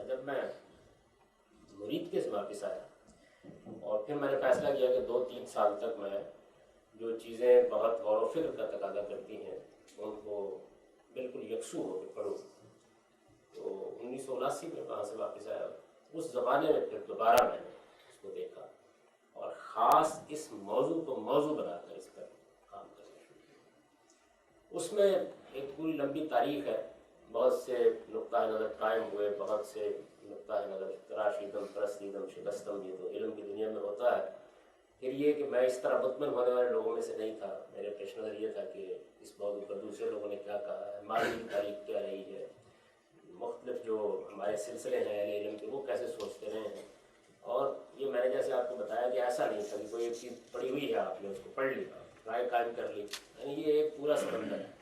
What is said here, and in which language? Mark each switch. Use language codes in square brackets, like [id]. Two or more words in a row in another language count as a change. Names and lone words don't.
[ur] جب میں مرید کے سے واپس آیا اور پھر میں نے فیصلہ کیا کہ 2-3 سال تک میں جو چیزیں بہت غور و فکر کا تقاضا کرتی ہیں ان کو بالکل یکسو ہو کے پڑھوں، تو 1979 میں وہاں سے واپس آیا۔ اس زمانے میں پھر دوبارہ میں نے اس کو دیکھا اور خاص اس موضوع کو موضوع بنا کر اس پر کام کرنا شروع کیا۔ اس میں ایک پوری لمبی تاریخ ہے، بہت سے نقطہ نظر قائم ہوئے، بہت سے نقطہ نظر [fa] تراشیدم پرستیدم شکستم، [ur] یہ تو علم کی دنیا میں ہوتا ہے۔ پھر یہ کہ میں اس طرح مطمئن ہونے والے لوگوں میں سے نہیں تھا، میرے پیش نظر یہ تھا کہ اس موضوع پر دوسرے لوگوں نے کیا کہا ہے، ماضی کی تاریخ کیا رہی ہے، مختلف جو ہمارے سلسلے ہیں اہل علم کے وہ کیسے سوچتے رہے ہیں۔ اور یہ میں نے جیسے آپ کو بتایا کہ ایسا نہیں تھا کہ کوئی ایک چیز پڑھی ہوئی ہے آپ نے اس کو پڑھ لی، رائے قائم کر لی، یعنی یہ ایک پورا سمندر ہے۔